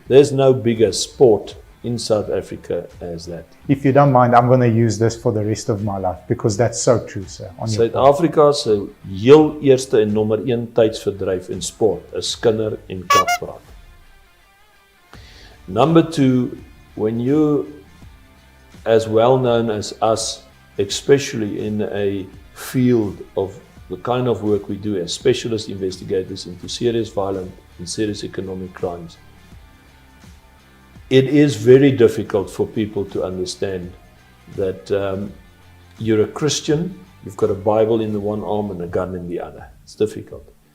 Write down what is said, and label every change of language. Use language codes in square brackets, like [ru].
[en] There's no bigger sport in South Africa as that. If you don't mind, I'm going to use this for the rest of my life because that's so true, sir. [af] Suid-Afrika se heel eerste en nommer 1 tydsverdryf in sport is skinder en kaappraat. [en] Number 2, when you, as well known as us, especially in a field of the kind of work we do as specialist investigators into serious violent and serious economic crimes, it is very difficult for people to understand that you're a Christian, you've got a Bible in the one arm and a gun in the other. It's difficult.